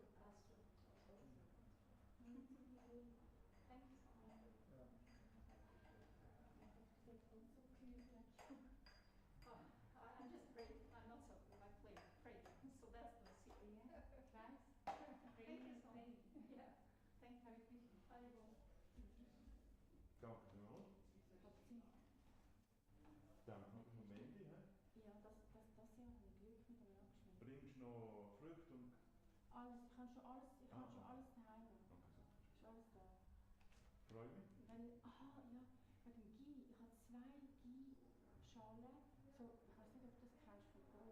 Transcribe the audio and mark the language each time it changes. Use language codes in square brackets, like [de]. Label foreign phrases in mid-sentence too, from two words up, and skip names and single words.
[en] That's true. Thank you so much. I appreciate it. I'm just great. I'm not so good. I pray. So that's the secret. Thank you so much. Yeah. Thank you. Very well. [nl] Dank u wel. Dank nog een Mandy, hè? [de] Bringst noch Früchte und... Alles, ich habe schon alles, Ah, schon okay. alles daheim. Okay, super. Ist alles da. Freue mich. Ja, wegen dem Ghee. Ich habe 2 Ghee-Schalen. So, ich weiß nicht, ob du das kennst von Go.